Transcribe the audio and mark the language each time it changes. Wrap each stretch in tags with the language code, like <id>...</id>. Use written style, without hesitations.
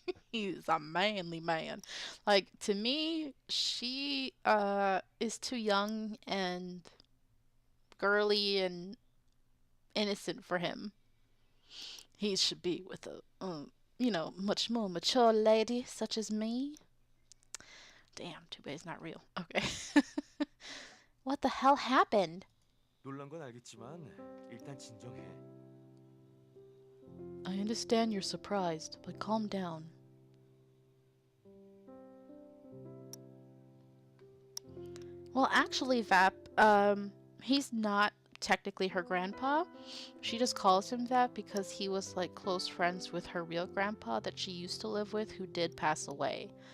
<en>He's a manly man. Like, to me, she is too young and girly and innocent for him. He should be with a, you know, much more mature lady such as me. Damn, too bad it's not real. Okay. What the hell happened?</en> <ko>놀란 건 알겠지만 일단 진정해.</ko> <en>I understand you're surprised, but calm down. Well, actually, Vap, He's not technically her grandpa. She just calls him that because he was like close friends with her real grandpa that she used to live with, who did pass away.</en>